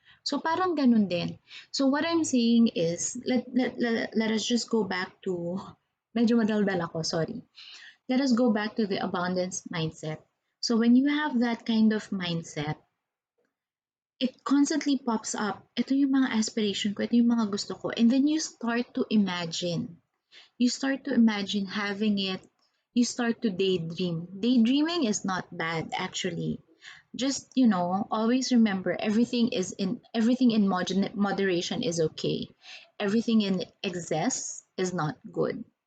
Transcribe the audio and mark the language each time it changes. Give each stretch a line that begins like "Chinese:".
English: So
Filipino: parang ganun din.
English: So what I'm saying is, let us just go back to,
Filipino: medyo madaldal ako,
English: sorry. Let us go back to the abundance mindset. So when you have that kind of mindset, it constantly pops up.
Filipino: Ito yung mga aspiration ko, ito yung mga gusto ko.
English: And then you start to imagine. You start to imagine having it. You start to daydream. Daydreaming is not bad, actually. Just, always remember everything in moderation is okay. Everything in excess is not good.